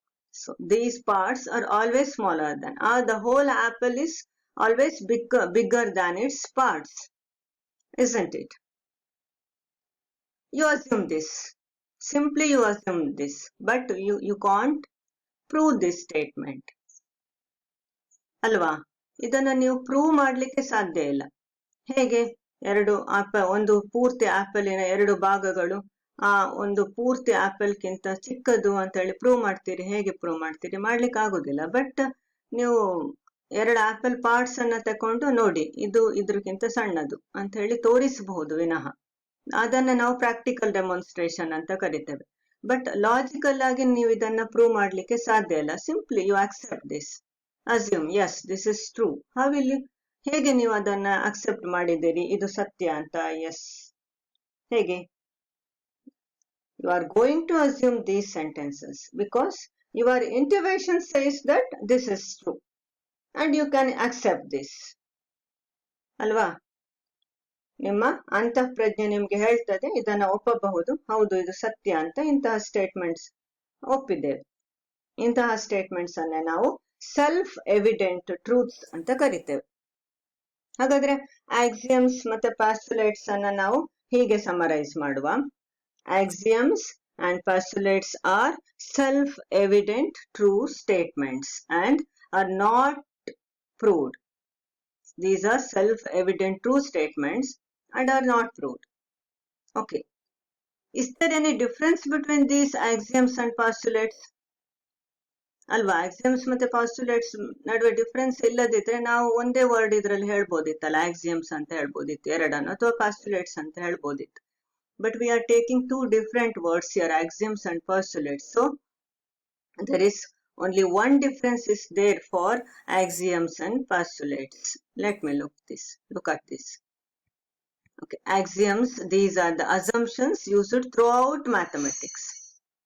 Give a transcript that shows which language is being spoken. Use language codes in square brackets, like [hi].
[en] So these parts are always smaller than, the whole apple is always bigger than its parts, isn't it? You assume this. Simply you assume this, but you can't prove this statement. [kn] ಅಲ್ವಾ? ಇದನ್ನು ನೀವು prove ಮಾಡಲಿಕ್ಕೆ ಸಾಧ್ಯ ಇಲ್ಲ. ಹೇಗೆ? ಒಂದು ಪೂರ್ತಿ ಆಪಲಿನ ಎರಡು ಭಾಗಗಳು ಒಂದು ಪೂರ್ತಿ ಆಪಲ್ಗಿಂತ ಚಿಕ್ಕದು ಅಂತ ಹೇಳಿ ಪ್ರೂವ್ ಮಾಡ್ತೀರಿ. ಹೇಗೆ ಪ್ರೂವ್ ಮಾಡ್ತೀರಿ? ಮಾಡ್ಲಿಕ್ಕೆ ಆಗುದಿಲ್ಲ. ಬಟ್ ನೀವು ಎರಡು ಆಪಲ್ ಪಾರ್ಟ್ಸ್ ಅನ್ನ ತಕೊಂಡು ನೋಡಿ, ಇದು ಇದ್ರಕ್ಕಿಂತ ಸಣ್ಣದು ಅಂತ ಹೇಳಿ ತೋರಿಸಬಹುದು ವಿನಃ. ಅದನ್ನ ನಾವು ಪ್ರಾಕ್ಟಿಕಲ್ ಡೆಮಾನ್ಸ್ಟ್ರೇಷನ್ ಅಂತ ಕರಿತೇವೆ. ಬಟ್ ಲಾಜಿಕಲ್ ಆಗಿ ನೀವು ಇದನ್ನ ಪ್ರೂವ್ ಮಾಡ್ಲಿಕ್ಕೆ ಸಾಧ್ಯ ಇಲ್ಲ. [en] Simply you accept this, assume as this is true. How will you? [kn] ಹೇಗೆ ನೀವು ಅದನ್ನ ಅಕ್ಸೆಪ್ಟ್ ಮಾಡಿದ್ದೀರಿ ಇದು ಸತ್ಯ ಅಂತ? [en] yes, [kn] ಹೇಗೆ? [en] You are going to assume these sentences because your intuition says that this is true and you can accept this. [kn] ಅಲ್ವಾ? ನಿಮ್ಮ ಅಂತಃಪ್ರಜ್ಞೆ ನಿಮ್ಗೆ ಹೇಳ್ತದೆ ಇದನ್ನ ಒಪ್ಪಬಹುದು, ಹೌದು ಇದು ಸತ್ಯ ಅಂತ. ಇಂತಹ ಸ್ಟೇಟ್ಮೆಂಟ್ಸ್ ಒಪ್ಪಿದ್ದೇವೆ. ಇಂತಹ ಸ್ಟೇಟ್ಮೆಂಟ್ಸ್ ಅನ್ನೇ ನಾವು ಸೆಲ್ಫ್ ಎವಿಡೆಂಟ್ ಟ್ರೂತ್ಸ್ ಅಂತ ಕರಿತೇವೆ. ಹಾಗಾದ್ರೆ ಆಕ್ಸಿಯಮ್ಸ್ ಮತ್ತೆ ಪಾಸ್ಟುಲೇಟ್ಸ್ ಅನ್ನ ನಾವು ಹೀಗೆ ಸಮರೈಸ್ ಮಾಡುವ. [en] Axioms and postulates are self-evident true statements and are not proved. These are self-evident true statements and are not proved. Okay. Is there any difference between these axioms and postulates? [kn] ಅಲ್ವಾ, axioms ಮತ್ತೆ postulates ನಡುವೆ difference ಇಲ್ಲದಿದ್ರೆ ನಾವು ಒಂದೇ word ಇದ್ರಲ್ಲಿ ಹೇಳ್ಬೋದಿತ್ತಲ್ಲ, axioms ಅಂತ ಹೇಳ್ಬೋದಿತ್ತು ಎರಡನ್ನು, ಅಥವಾ ಪಾಸ್ಟುಲೇಟ್ಸ್ ಅಂತ ಹೇಳ್ಬೋದಿತ್ತು. [en] But we are taking two different words here, axioms and postulates. So there is only one difference is there for axioms and postulates. Let me look at this. Okay, axioms, these are the assumptions used throughout mathematics.